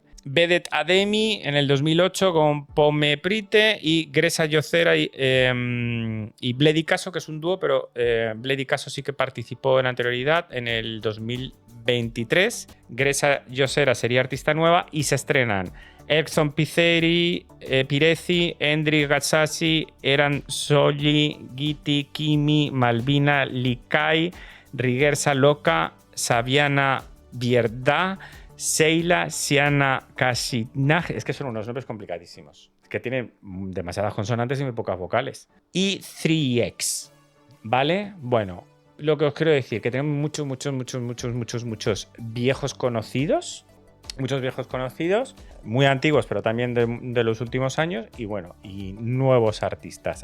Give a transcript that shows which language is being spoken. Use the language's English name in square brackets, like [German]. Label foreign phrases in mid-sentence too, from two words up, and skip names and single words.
[Spanish] Vedet Ademi en el 2008 con Pome Prite y Gresa Yocera y Bledi Caso, que es un dúo, pero Bledi Caso sí que participó en anterioridad en el 2023. Gresa Yocera sería artista nueva y se estrenan Erkson Pirezi, Endri Gatsasi, Eran Soli, Giti, Kimi, Malvina, Likai, Riguersa Loca, Saviana Bierda, Seila, Siana Kasinaj. Es que son unos nombres complicadísimos, que tienen demasiadas consonantes y muy pocas vocales. Y 3X, ¿vale? Bueno, lo que os quiero decir, que tenemos muchos viejos conocidos. Muchos viejos conocidos, muy antiguos, pero también de los últimos años, y bueno, y nuevos artistas.